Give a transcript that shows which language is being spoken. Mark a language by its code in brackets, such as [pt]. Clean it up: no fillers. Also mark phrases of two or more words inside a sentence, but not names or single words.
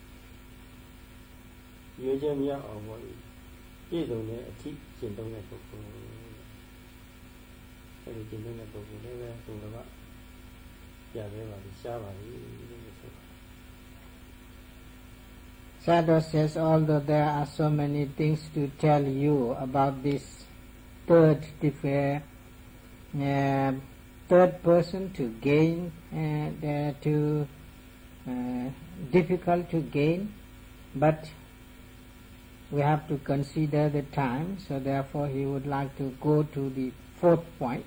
[my] ရွေးချက်မြောက်အောင်ပေါ့ပြည့်စုံတဲ့အထိကျင့်သုံးတဲ့ပုဂ္ဂိုလ်အဲဒီကျင့်သုံးတဲ့ပုဂ္ဂိုလ်လည်းပဲသူကပြရဲပါလိရှားပါလိလို့ဆိုတာ [en] Sayadaw says, although there are so many things to tell you about this third person to gain, difficult to gain, but we have to consider the time, so therefore he would like to go to the fourth point.